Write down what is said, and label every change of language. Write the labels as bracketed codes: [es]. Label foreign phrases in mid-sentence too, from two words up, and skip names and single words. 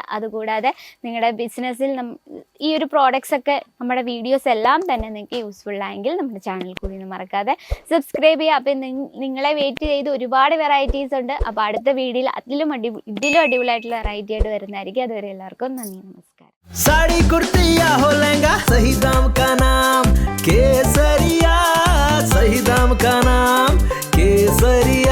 [ml] അതുകൂടാതെ നിങ്ങളുടെ ബിസിനസ്സിൽ ഈ ഒരു പ്രോഡക്റ്റ്സ് ഒക്കെ, നമ്മുടെ വീഡിയോസ് എല്ലാം തന്നെ നിങ്ങൾക്ക് യൂസ്ഫുൾ ആയെങ്കിൽ നമ്മുടെ ചാനൽ കൂടി മറക്കാതെ സബ്സ്ക്രൈബ് ചെയ്യുക. അപ്പോൾ നിങ്ങളെ വെയിറ്റ് ചെയ്ത് ഒരുപാട് വെറൈറ്റീസ് ഉണ്ട്. അപ്പോൾ അടുത്ത വീഡിയോയിൽ ഇതിലും അടിപൊളിയായിട്ടുള്ള വെറൈറ്റി ആയിട്ട് വരുന്നതായിരിക്കും. അതുവരെ എല്ലാവർക്കും നന്ദി, നമസ്കാരം. [hi] साड़ी कुर्ती या हो लहंगा, सही दाम का नाम केसरिया, सही दाम का नाम केसरिया.